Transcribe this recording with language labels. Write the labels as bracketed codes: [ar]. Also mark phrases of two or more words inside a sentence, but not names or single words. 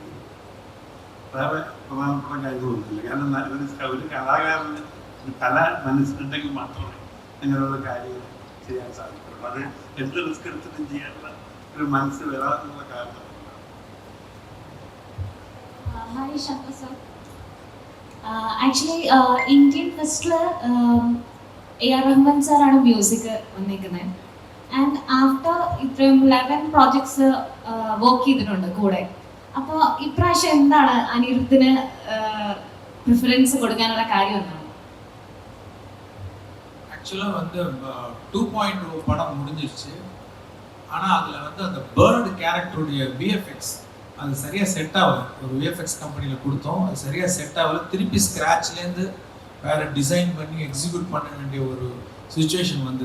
[ml] വേറെ പ്രധാനപ്പെട്ട കാര്യങ്ങളൊന്നുമില്ല. കാരണം ഒരു കലാകാരന് ഒരു കല മനസ്സിലുണ്ടെങ്കിൽ മാത്രമേ അങ്ങനെയുള്ള കാര്യങ്ങൾ ചെയ്യാൻ സാധിക്കുള്ളൂ. അത് എന്ത് റിസ്ക് എടുത്തിട്ടും ചെയ്യാനുള്ള ഒരു മനസ്സ് വരാനുള്ള കാരണം [en] Hi, Shankar sir. Actually, Indian Festival A.R. [ml] Rahman sir ആണ് മ്യൂസിക് വന്നിരിക്കുന്നത്. [en] and after [ml] ഇത്രയും 11 പ്രോജക്ട്സ് വർക്ക് ചെയ്തിട്ടുണ്ട് കൂടെ. അപ്പോൾ ഇപ്രാവശ്യം എന്താണ് അനിരുദ്ധിന് പ്രിഫറൻസ് കൊടുക്കാനുള്ള കാര്യം എന്താണ്? [ta] ஆக்சுவலாக வந்து 2.0 படம் முடிஞ்சிருச்சு. ஆனால் அதில் வந்து அந்த பேர்டு கேரக்டருடைய விஎஃப்எக்ஸ் அது சரியாக செட் ஆகலை. ஒரு விஎஃப்எக்ஸ் கம்பெனியில் கொடுத்தோம், அது சரியாக செட் ஆகலை. திருப்பி ஸ்க்ராட்ச்லேருந்து வேறு டிசைன் பண்ணி எக்ஸிக்யூட் பண்ண வேண்டிய ஒரு சுச்சுவேஷன் வந்தது.